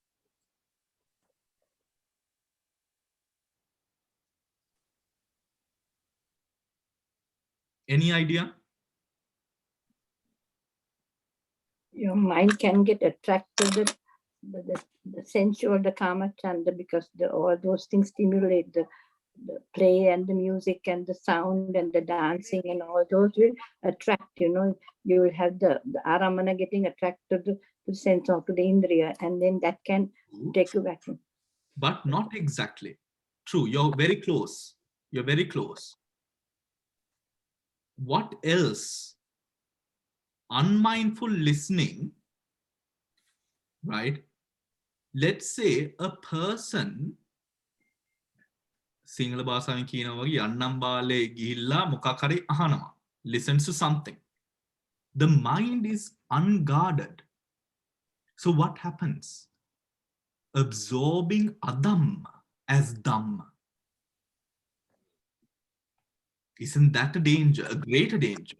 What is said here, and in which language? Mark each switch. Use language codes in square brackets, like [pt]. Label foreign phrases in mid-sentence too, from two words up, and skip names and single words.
[en] Any idea? Your mind can get attracted to the sensual, the [pi] kama chanda, [en] because all those things stimulate the play and the music and the sound and the dancing, and all those will attract, you will have the aramana getting attracted to the sense of to the indriya, and then that can take you back. But not exactly. True, you're very close. You're very close. What else? Unmindful listening, right? Let's say a person, [si] Sinhala භාෂාවෙන් කියනවා වගේ යන්නම් බාලේ ගිහිල්ලා මොකක් හරි අහනවා, [en] listens to something. The mind is unguarded. So what happens? Absorbing adhamma as dhamma. Isn't that a danger, a greater danger?